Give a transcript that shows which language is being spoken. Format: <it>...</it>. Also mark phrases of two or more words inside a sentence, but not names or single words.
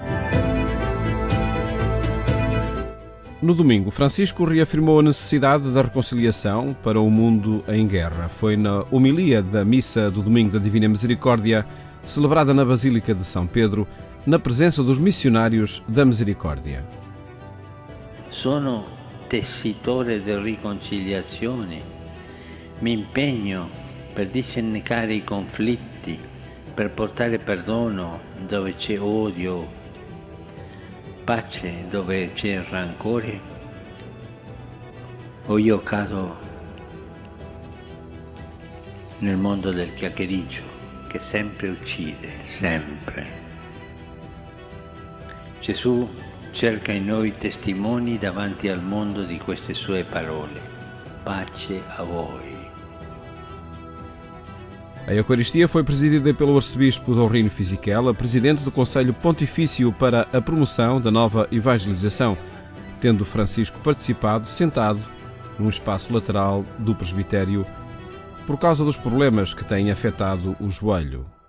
<pt>No domingo, Francisco reafirmou a necessidade da reconciliação para o mundo em guerra. Foi na homilia da Missa do Domingo da Divina Misericórdia, celebrada na Basílica de São Pedro, na presença dos missionários da Misericórdia.</pt> <it>Sono tessitore di riconciliazione. Mi impegno per disennecare i conflitti, per portare perdono dove c'è odio, pace dove c'è rancore, o io cado nel mondo del chiacchiericcio che sempre uccide, sempre. Gesù cerca in noi testimoni davanti al mondo di queste sue parole. Pace a voi.</it> <pt>A Eucaristia foi presidida pelo arcebispo Dom Rino Fisichella, presidente do Conselho Pontifício para a Promoção da Nova Evangelização, tendo Francisco participado sentado num espaço lateral do presbitério por causa dos problemas que têm afetado o joelho.</pt>